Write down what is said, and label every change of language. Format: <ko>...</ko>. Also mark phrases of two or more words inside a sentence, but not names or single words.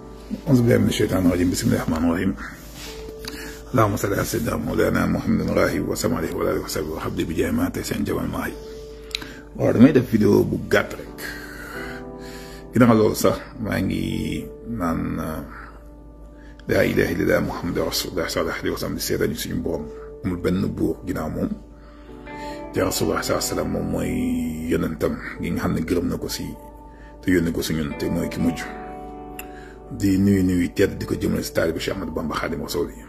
<ar>أعوذ بالله من الشيطان الرجيم بسم الله الرحمن الرحيم اللهم صل على سيدنا مولانا محمد الراهي وسلم عليه وعلى آله وصحبه وحبدي بجاه ما تسين جمال</ar> <wo>maahi waaw damay def vidéo bu gàtt rek ginnaaw loolu sax maa ngi naan</wo> <ar>لا إله إلا الله محمد رسول الله صلى الله عليه وسلم</ar> <wo>di seetal ñu suñu borom amul benn buur ginnaaw moom te</wo> <ar>رسول الله صلى الله عليه وسلم</ar> <wo>moom mooy yonentam gi nga xam ne gërëm na ko si te yónni ko si ñun te mooy ki mujj di nuyu tedd di ko jëmale si taalibe Cheikh Ahmadou Bamba Xaadimu Rasuul</wo>